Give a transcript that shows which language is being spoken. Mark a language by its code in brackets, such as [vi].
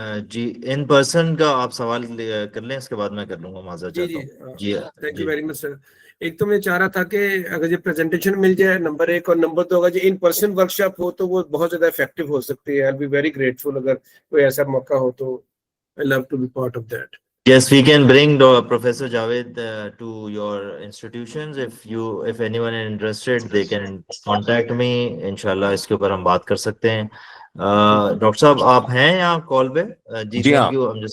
[ur] جی in person کا آپ سوال کر لیں, اس کے بعد میں کر لوں گا. معذرت جی چاہتا ہوں. [en] جی thank you very much sir. [ur] ایک تو میں چاہ رہا تھا کہ اگر یہ پریزنٹیشن مل جائے نمبر 1, اور نمبر 2 اگر یہ ان پرسن ورک شاپ ہو تو وہ بہت زیادہ افیکٹو ہو سکتی ہے. [en] I be very grateful [ur] اگر کوئی ایسا موقع ہو تو. [en] I love to be part of that. Yes, we can bring Professor Javed to your institutions. If anyone is interested, they can contact me. [ur] Inshallah, اس کے اوپر ہم بات کر سکتے ہیں. ڈاکٹر صاحب آپ ہیں یہاں کال پہ؟ جی تھینک یو.